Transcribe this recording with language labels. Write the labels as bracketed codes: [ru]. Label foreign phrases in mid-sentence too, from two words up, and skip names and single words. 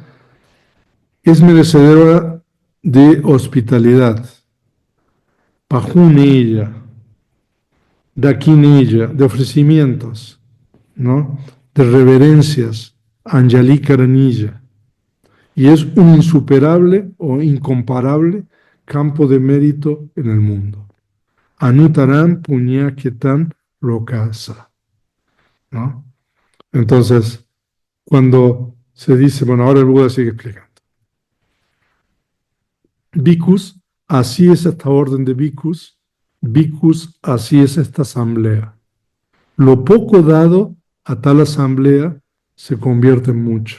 [es] Es merecedora de hospitalidad, [pi] pajuneya, dakineya, [es] de ofrecimientos, ¿no? De reverencias, [pi] anjali karanilla. [es] Y es un insuperable o incomparable campo de mérito en el mundo. [pi] Anutaram punyaketan lokasa, [es] ¿no? Entonces, cuando se dice, bueno, ahora el Buda sigue explicando. Bhikkhus, así es esta orden de bhikkhus. Bhikkhus, así es esta asamblea. Lo poco dado a tal asamblea se convierte en mucho.